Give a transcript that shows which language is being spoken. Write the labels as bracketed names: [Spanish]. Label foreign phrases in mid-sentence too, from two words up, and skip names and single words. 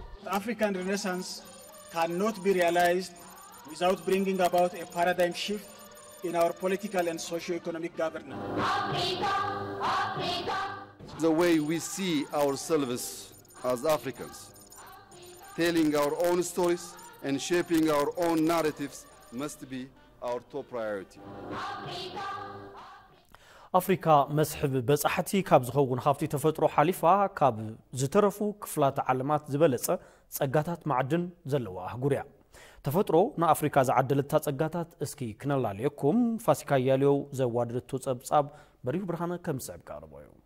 [English] The African Renaissance cannot be realized without bringing about a paradigm shift in our political and socio-economic governance. The way we see ourselves as Africans, telling our own stories and shaping our own narratives must be our top priority. [Tigrinya] አፍሪካ መስሕብ በጻሕቲ ካብ ዝኸውን ሃብቲ ተፈጥሮ ሓሊፋ ካብ ዝተረፉ ክፍላት ዓለማት ዝበለጸ ጸጋታት ማዕድን ዘለዋ አህጉር እያ ተፈጥሮ ንአፍሪካ ዝዓደለታ ጸጋታት እስኪ ክነላልየኩም ፋሲካ ያሌው ዘዋድርቶ ጸብጻብ በሪሁ ብርሃነ ከም ሰዓብ ቀርበዩ